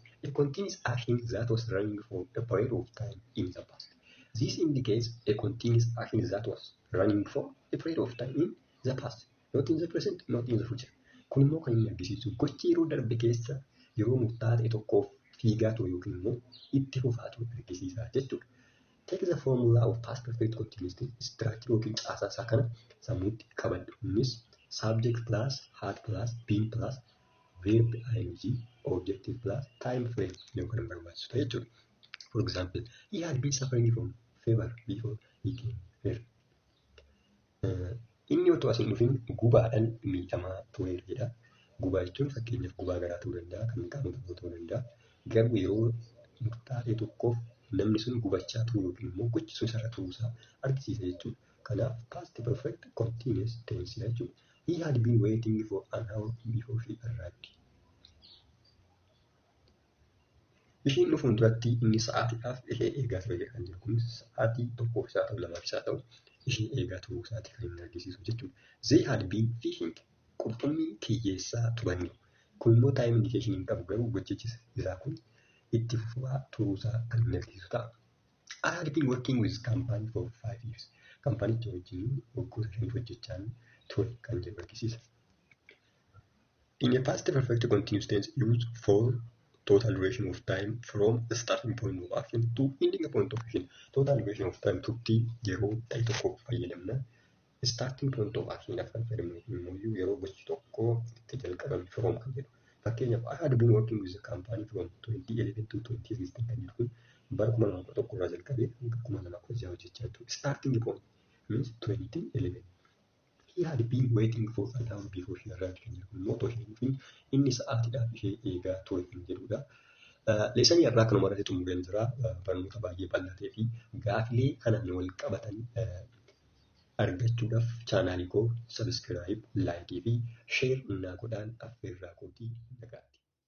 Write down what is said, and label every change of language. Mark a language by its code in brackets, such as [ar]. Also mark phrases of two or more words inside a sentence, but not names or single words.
[en] A continuous action that was running for a period of time in the past. This indicates a continuous action that was running for a period of time in the past, not in the present, not in the future. [om] Kun immoo kan inni argisiisu gochi yeroo darbe keessa yeroo murtaa'aa ta'e tokkoof fiigaa ture yookiin immoo itti fufaa ture argisiisa jechuudha. [en] Take the formula of past perfect continuous tense structure [om] yookiin caasaa isaa kana sammuutti qabadhu. [en] Innis subject plus had plus been plus verb ing objective plus time frame [om] yoo kan barbaachisu ta'e jechuudha. [en] For example, he had been suffering from fever before he came here. [om] Inni otoo asiin dhufin gubaadhaan miidhamaa tureera jedha. Gubaa jechuun fakkeenyaaf gubaa garaa ta'uu danda'a, kan qaama tokkoo ta'uu danda'a. Garuu yeroo murtaa'e tokkoof namni sun gubachaa turuu yookiin immoo gochi sun isarra turuusaa argisiisa jechuudha. [en] Kanaaf past perfect continuous tense jechuudha. He had been waiting for an hour before she arrived. [om] Ishiin dhufuun duratti inni sa'aatiidhaaf ishee eegaa ture kan jiru kun sa'aatii tokkoof isaa ta'u lamaaf isaa ta'u ishee eegaa turuu isaati kan inni argisiisu jechuudha. [en] They had been fishing. [om] Qurxummii kiyyeessaa turaniiru. Kun immoo [en] time indication [om] hin qabu garuu gochichi isaa kun itti fufaa turuusaa kan inni argisiisu ta'a. [en] I had been working with company for 5 years. [om] Kampanicha wajjin waggoota 5 hojjechaa ture kan jedhu argisiisa. [en] In a past perfect continuous tense used for total duration of time from the starting point of action to ending point of action. Total duration of time [om] turtii yeroo ta'e tokko fayyadamna. [en] Starting point of action [om] afaan fayyadamnu immoo yeroo gochi tokko itti jalqabame from kan jedhu. Fakkeenyaaf [en] I had been working with the company from 2011 to 2016 [om] kan jedhu kun bara 2011 irraa jalqabee hanga 2016 hojjechaa jiru. [en] Starting point means 2011. He had been waiting for an hour before she arrived [om] kan jedhu immoo otoo isheen dhufin inni sa'aatiidhaaf ishee eegaa ture kan jedhudha. Leesanii irraa kanuma irratti xumureen jira. Barnoota baay'ee bal'aa ta'ee fi gaafilee kanaan wal qabatan argachuudhaaf chaanaalii koo sabiskiraayib, laayikii fi sheer naa godhaan affeerraa kootii nagaatti.